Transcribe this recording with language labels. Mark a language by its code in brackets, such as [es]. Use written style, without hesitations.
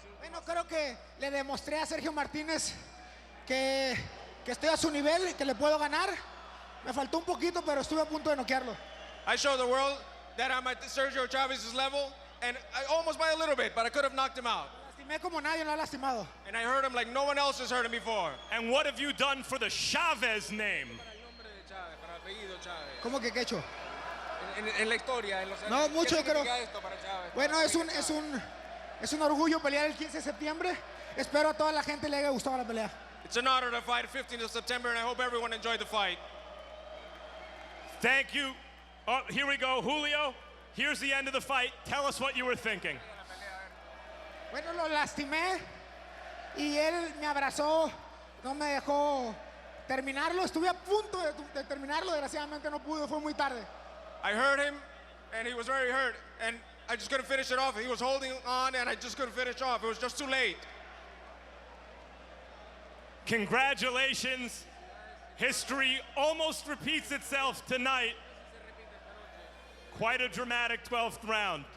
[es] Bueno, creo que le demostré a Sergio Martínez que estoy a su nivel y que le puedo ganar. Me faltó un poquito, pero estuve a punto de noquearlo. [en] I showed the world that I'm at Sergio Chavez's level, and almost by a little bit, but I could have knocked him out. [es] Lastimé como nadie lo ha lastimado. [en] And I hurt him like no one else has hurt him before. And what have you done for the Chavez name? [es] ¿Cómo que qué hecho? En la historia, en los años. No, mucho creo. Esto para Chavez? Bueno, es un orgullo pelear el 15 de septiembre. Espero a toda la gente le haya gustado la pelea. [en] It's an honor to fight 15th of September, and I hope everyone enjoyed the fight. Thank you. Oh, here we go. Julio, here's the end of the fight. Tell us what you were thinking. [es] Bueno, lo lastimé y él me abrazó, no me dejó terminarlo. Estuve a punto de terminarlo, desgraciadamente no pude, fue muy tarde. [en] I hurt him, and he was very hurt, and I just couldn't finish it off. He was holding on, and I just couldn't finish off. It was just too late. Congratulations. History almost repeats itself tonight. Quite a dramatic 12th round.